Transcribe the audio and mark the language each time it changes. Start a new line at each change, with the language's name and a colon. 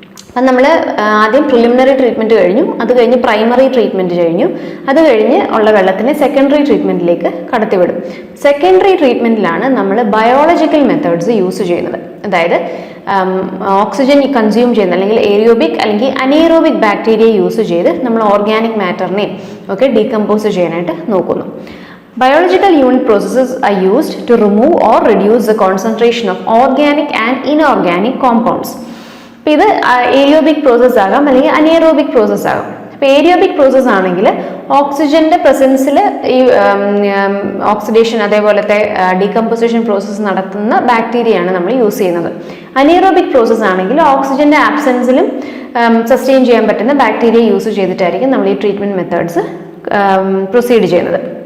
Malayalam: അപ്പം നമ്മൾ ആദ്യം പ്രിലിമിനറി ട്രീറ്റ്മെന്റ് കഴിഞ്ഞു, അത് കഴിഞ്ഞ് പ്രൈമറി ട്രീറ്റ്മെന്റ് കഴിഞ്ഞു, അത് കഴിഞ്ഞ് ഉള്ള വെള്ളത്തിനെ സെക്കൻഡറി ട്രീറ്റ്മെന്റിലേക്ക് കടത്തിവിടും. സെക്കൻഡറി ട്രീറ്റ്മെന്റിലാണ് നമ്മൾ ബയോളജിക്കൽ മെത്തേഡ്സ് യൂസ് ചെയ്യുന്നത്. അതായത് ഓക്സിജൻ കൺസ്യൂം ചെയ്യുന്ന അല്ലെങ്കിൽ ഏരിയോബിക് അല്ലെങ്കിൽ അനേറോബിക് ബാക്ടീരിയ യൂസ് ചെയ്ത് നമ്മൾ ഓർഗാനിക് മാറ്ററിനെയും ഒക്കെ ഡീകമ്പോസ് ചെയ്യാനായിട്ട് നോക്കുന്നു.
English: Biological unit processes are used to remove or reduce the concentration of organic and inorganic compounds.
Malayalam: അപ്പോൾ ഇത് ഏരിയോബിക് പ്രോസസ് ആകാം അല്ലെങ്കിൽ അനേറോബിക് പ്രോസസ് ആകാം. അപ്പോൾ ഏരിയോബിക് പ്രോസസ് ആണെങ്കിൽ ഓക്സിജന്റെ പ്രസൻസിൽ ഈ ഓക്സിഡേഷൻ അതേപോലത്തെ ഡീകമ്പോസിഷൻ പ്രോസസ്സ് നടത്തുന്ന ബാക്ടീരിയയാണ് നമ്മൾ യൂസ് ചെയ്യുന്നത്. അനേറോബിക് പ്രോസസ് ആണെങ്കിൽ ഓക്സിജന്റെ ആബ്സെൻസിലും സസ്റ്റെയിൻ ചെയ്യാൻ പറ്റുന്ന ബാക്ടീരിയ യൂസ് ചെയ്തിട്ടായിരിക്കും നമ്മൾ ഈ ട്രീറ്റ്മെന്റ് മെത്തേഡ്സ് പ്രൊസീഡ് ചെയ്യുന്നത്.